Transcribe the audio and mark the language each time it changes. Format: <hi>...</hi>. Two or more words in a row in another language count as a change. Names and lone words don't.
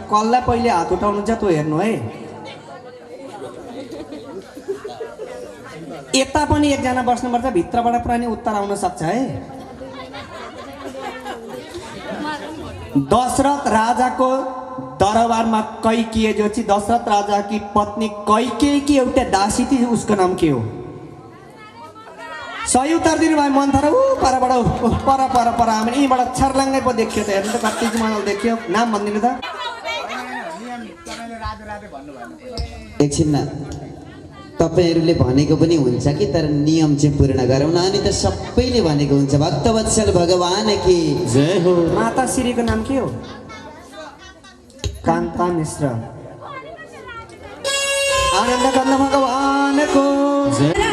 <ne>कसलाई पहिले हात उठाउनु छ त्यो हेर्नु है। यता पनि एकजना बस्नुपर्छ, भित्रबाट पनि उत्तर आउन सक्छ है। दशरथ राजाको दरबारमा कैकेयी जो चाहिँ दशरथ राजा</ne> <hi>की पत्नी</hi> <ne>कैकेयी की एउटा</ne> <hi>दासी थी, उसको</hi> <ne>नाम के हो? सही उत्तर दिनुभयो मन्थर। परबाट पर पर पर हामी यहीँबाट छर्लाङ्गै पो देखियो त। हेर्नु त कति मजाले देखियो। नाम भनिदिनु त। एकछिन न, तपाईँहरूले भनेको पनि हुन्छ कि, तर नियम चाहिँ पूर्ण गरौँ न। अनि त सबैले भनेको हुन्छ भक्तवत्सल भगवान की जय हो। माता श्रीको नाम के हो? कान्ता मिश्र। आनन्द कन्द भगवानको जय।</ne>